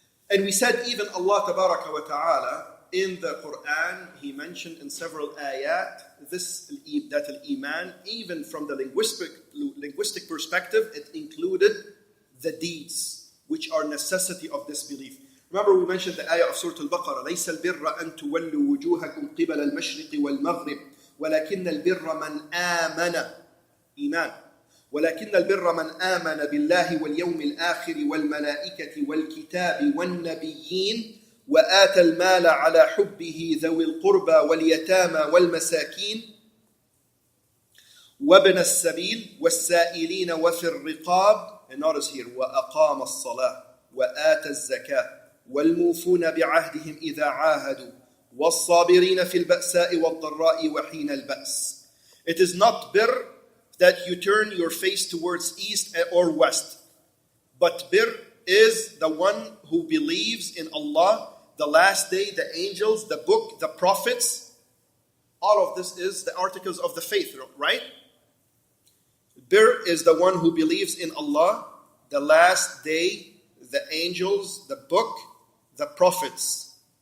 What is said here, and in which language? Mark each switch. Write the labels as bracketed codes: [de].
[en] And we said even Allah tabaraka wa ta'ala in the Quran, He mentioned in several ayat that al-iman, even from the linguistic perspective, it included the deeds, which are necessity of this belief. Remember we mentioned the ayah of Surah Al-Baqarah, [ar] لَيْسَ الْبِرَّ أَن تُوَلُّوا وُجُوهَكُمْ قِبَلَ الْمَشْرِقِ وَالْمَغْرِبِ وَلَكِنَّ الْبِرَّ مَنْ آمَنَ إيمان ولكن البر من آمن بالله واليوم الآخر والملائكة والكتاب والنبيين وآتى المال على حبه ذوي القربى واليتامى والمساكين وابن السبيل والسائلين وفي الرقاب. [en] And notice here, [ar] وأقام الصلاة وآتى الزكاة والموفون بعهدهم إذا عاهدوا والصابرين في البأساء والضراء وحين البأس. [en] It is not bir that you turn your face towards east or west, but bir is the one who believes in Allah, the last day, the angels, the book, the prophets. All of this is the articles of the faith, right? Bir is the one who believes in Allah, the last day, the angels, the book, the prophets.